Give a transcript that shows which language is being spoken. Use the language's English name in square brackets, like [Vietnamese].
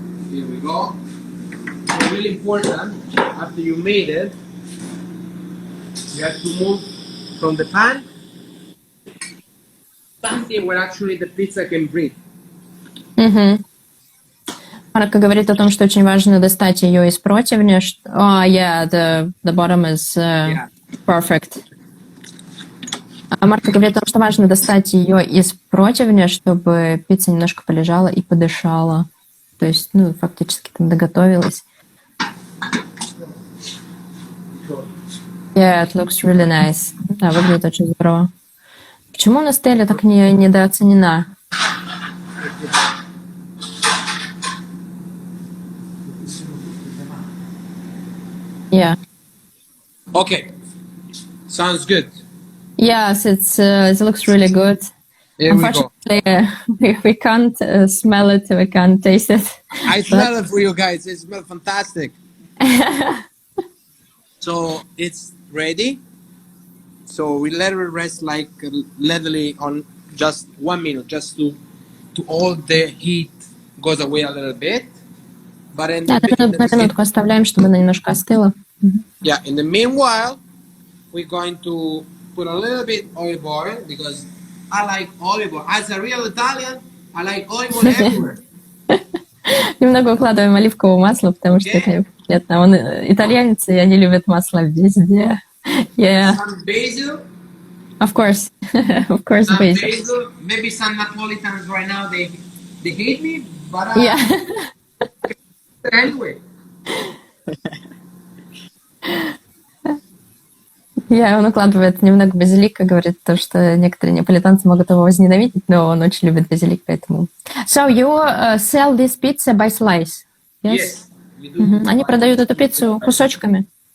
[English] Here we go. It's really important, after you made it, you have to move from the pan something where actually the pizza can breathe. [Russian] Марко говорит о том, что очень важно достать ее из противня. [English] Yeah, the bottom is perfect. [Russian] Марко говорит о том, что важно достать ее из противня, чтобы пицца немножко полежала и подышала. То есть, фактически там доготовилась. [English] Yeah, it looks really nice. [Russian] Да, выглядит очень здорово. Почему у нас teglia так недооценена? [English] Yeah. Okay. Sounds good. Yes, it looks really good. Here we go. We can't smell it, we can't taste it. I smell it for you guys. It smells fantastic. So it's ready. So we let it rest like levelly on just 1 minute, just to all the heat goes away a little bit. But in [Russian] на минутку оставляем, чтобы она немножко остыла. [English] Yeah, in the meanwhile, we're going to put a little bit olive oil, because I like olive oil. As a real Italian, I like olive oil everywhere. [Russian] Немного укладываем оливковое масло, потому что это приятно. Он итальянец, и они любят масло везде. [English] Yeah. Some basil. Of course. Of course, some basil. Maybe some Napolitans right now, they hate me, but yeah. Anyway. [Russian] Он укладывает немного базилика, говорит то, что некоторые неаполитанцы могут его возненавидеть, но он очень любит базилик, поэтому... [English] So you sell this pizza by slice? Yes. [Russian] Они продают эту пиццу кусочками.